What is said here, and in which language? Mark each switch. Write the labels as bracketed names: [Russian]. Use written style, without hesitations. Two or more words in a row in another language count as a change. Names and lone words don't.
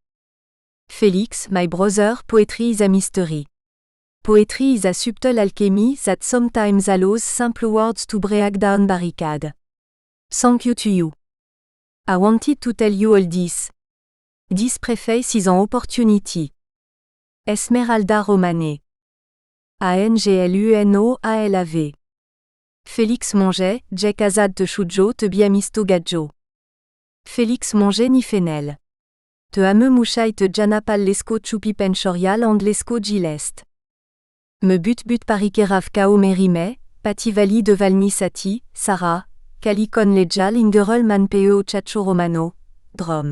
[English] Felix, my brother, poetry is a mystery. Poetry is a subtle alchemy that sometimes allows simple words to break down barricade. Thank you to you. I wanted to tell you all this. This preface is an opportunity. [Romany] Esmeralda Romané. ANGLUNOALAV. Félix Monget, Jek Azad te Shujo te Biamisto Gadjo. Félix Monget ni Fenel. Te ame mouchai te Janapal lesko Chupi Penchorial and lesko Gilest. Me but parikerav kao merime, pativali de Valni Sati, Sarah, Kalikon lejal ingerol man peo chacho romano, drum.